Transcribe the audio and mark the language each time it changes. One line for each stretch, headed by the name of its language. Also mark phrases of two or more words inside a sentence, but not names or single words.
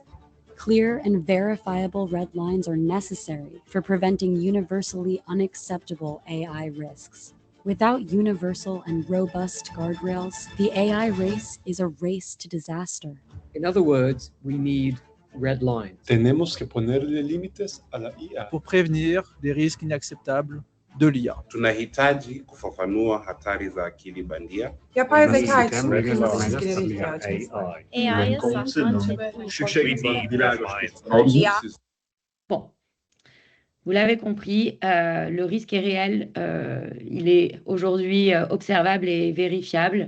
English: Clear and verifiable red lines are necessary for preventing universally unacceptable AI risks. Without universal and robust guardrails, the AI race is a race to disaster. In other words, we need red lines.
Spanish: Tenemos que ponerle límites a la IA
French: pour prévenir des risques inacceptables de l'IA.
Swahili: Tunahitaji kufafanua hatari za akili bandia.
French: Bon, vous l'avez compris, le risque est réel, il est aujourd'hui observable et vérifiable.